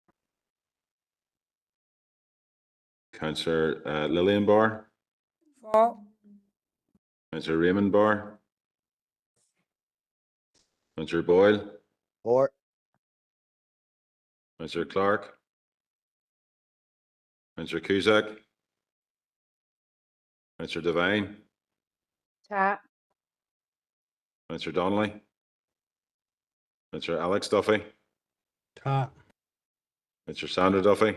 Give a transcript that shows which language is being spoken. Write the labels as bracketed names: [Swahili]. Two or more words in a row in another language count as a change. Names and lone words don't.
[English] Councillor Lillian Barr. For. Councillor Raymond Barr. Councillor Boyle. For. Councillor Clark. Councillor Cusack. Councillor Devine. Ta. Councillor Donnelly. Councillor Alex Duffy. Ta. Councillor Sandra Duffy.